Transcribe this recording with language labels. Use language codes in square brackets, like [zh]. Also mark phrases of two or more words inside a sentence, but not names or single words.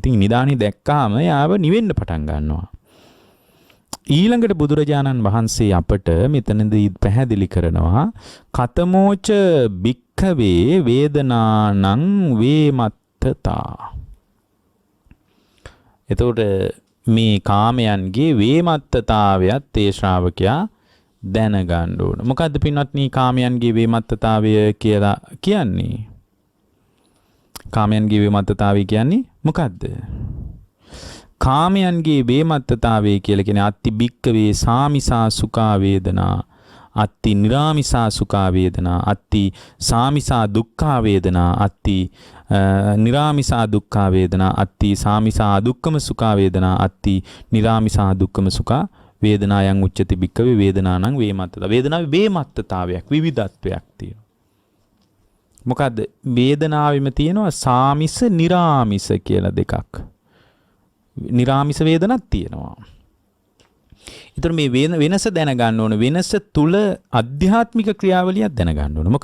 [si] ඉතින් නිදාණය දැක්කාම යාව නිවෙන්න පටන් ගන්නවා. ඊළඟට බුදුරජාණන් වහන්සේ අපට මෙතනදී පැහැදිලි කරනවා [pi] කතමෝච භික්ඛවේ වේදනානං වේමත් [si] එතකොට මේ කාමයන්ගේ වේමත්තතාවයත් ඒ ශ්‍රාවකයා දැනගන්න ඕන. මොකද්ද පින්වත්නි කාමයන්ගේ වේමත්තතාවය කියලා කියන්නේ? කාමයන්ගේ වේමත්තතාවය කියන්නේ මොකද්ද? කාමයන්ගේ වේමත්තතාවය කියලා කියන්නේ [pi] අත්ති භික්කවේ සාමිසා සුඛා වේදනා, අත්ති නිරාමිසා සුඛා වේදනා, අත්ති සාමිසා දුක්ඛා වේදනා, අත්ති නිරාමිසා දුක්ඛා වේදනා, අත්ති සාමිසා දුක්ඛම සුඛා වේදනා, අත්ති නිරාමිසා දුක්ඛම සුඛා වේදනායන් උච්චති භික්ඛවේ වේදනානං වේමත්තතා. [si] වේදනාවේ වේමත්තතාවයක් විවිධත්වයක් තියෙනවා. මොකද්ද? වේදනාවෙම තියෙනවා සාමිස නිරාමිස කියලා දෙකක්. නිරාමිස වේදනක් තියෙනවා. ඒතර මේ වෙනස දැනගන්න ඕන. වෙනස තුල අධ්‍යාත්මික ක්‍රියාවලියක් දැනගන්න ඕන.